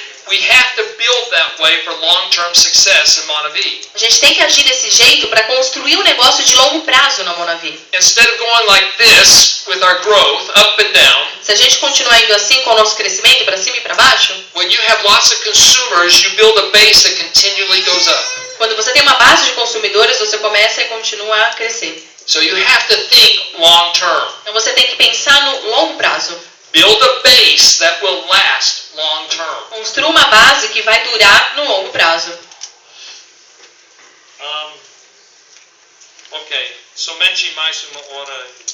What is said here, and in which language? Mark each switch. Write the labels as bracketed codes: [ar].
[en] We have to build that way for long-term success in Monavi. [pt] A gente tem que agir desse jeito para construir um negócio de longo prazo na Monavi. [en] Instead of going like this with our growth, up and down, [pt] Se a gente continuar indo assim com o nosso crescimento para cima e para baixo, [en] when you have lots of consumers, you build a base that continually goes up. [pt] quando você tem uma base de consumidores, você começa e continua a crescer. [en] So you have to think long-term. [pt] Então você tem que pensar no longo prazo. [en] Build a base that will last long-term. [pt] Construa uma base que vai durar no longo prazo. Ok, somente mais uma hora.